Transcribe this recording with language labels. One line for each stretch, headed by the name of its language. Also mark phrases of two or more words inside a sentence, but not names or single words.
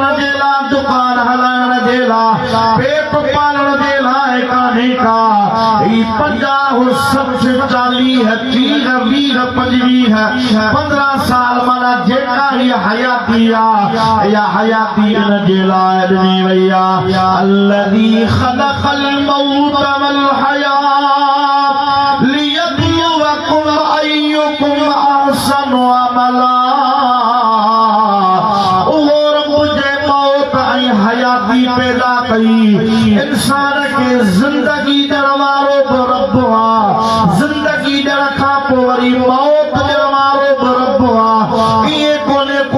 Sindhi: जे लाइ दुकान हलाइण जे लाइ पेट पालण जे लाइ कान्हे का ही 50 60 40 30 20 25 15 साल माना जेका ही हयाती आहे या हयाती इन जे लाइ ॾिनी वई आहे
Arabic: الذي خلق الموت والحياة ليبلوكم أيكم أحسن عملا
Sindhi: उहो रब जे मौत ऐं हयाती पैदा कई इंसान खे ज़िंदगी ॾियण वारो बि रब आहे ज़िंदगी ॾियण खां पोइ वरी मौत ॾियण वारो बि रब आहे इहे कोन्हे को